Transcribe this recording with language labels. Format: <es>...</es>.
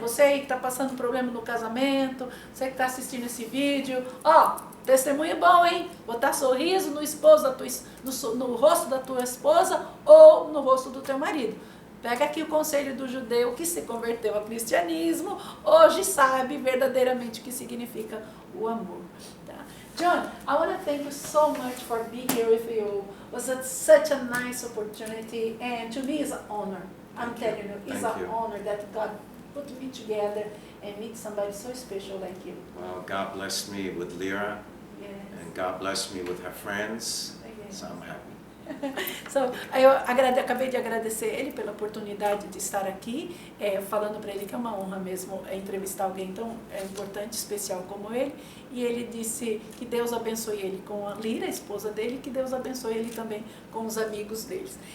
<pt>Você aí que está passando problema no casamento, você que está assistindo esse vídeo, testemunho bom, hein? Botar sorriso no rosto da tua esposa ou no rosto do teu marido. Pega aqui o conselho do judeu que se converteu ao cristianismo, hoje sabe verdadeiramente o que significa o amor. Tá?</pt> <en>John, I want to thank you so much for being here with you. It was such a nice opportunity, and to me it's an honor. I'm telling you, it's an honor that God put me together and meet somebody so special like you. Well, God blessed me with Lyra, and God blessed me with her friends, so I'm happy.</en> <pt>Eu acabei de agradecer ele pela oportunidade de estar aqui, falando para ele que é uma honra mesmo entrevistar alguém tão importante, especial como ele, e ele disse que Deus abençoe ele com a Lyra, a esposa dele, que Deus abençoe ele também com os amigos deles.</pt>